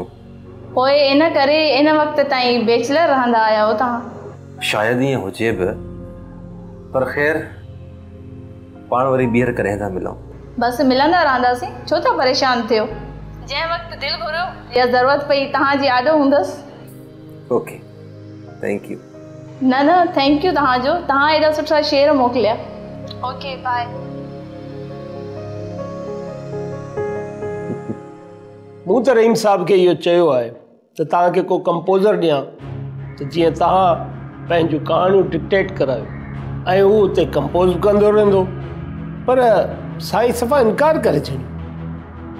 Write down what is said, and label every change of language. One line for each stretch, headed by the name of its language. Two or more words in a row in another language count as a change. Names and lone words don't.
Sindhi: पोइ इन करे इन वक़्त ताईं बैचलर रहंदा आया हो तव्हां? शायदि ईअं हुजे बि, पर ख़ैर पाण वरी ॿीहर कॾहिं था मिलूं। बसि मिलंदा रहंदासीं, छो था परेशान थियो? जंहिं वक़्तु दिलि घुरियो या ज़रूरत पई तव्हांजी आॾो हूंदसि।
English: Okay, thank you.
Sindhi: न,
English: thank you
Sindhi: तव्हांजो, तव्हां एॾा सुठा शेर मोकिलिया।
English: Okay, bye.
Sindhi: मूं त रहीम साहब खे इहो चयो आहे त तव्हांखे को कंपोज़र ॾियां त जीअं तव्हां पंहिंजूं कहाणियूं डिक्टेट करायो ऐं हू उते कंपोज़ कंदो रहंदो, पर साईं सफ़ा इनकार करे छॾियो।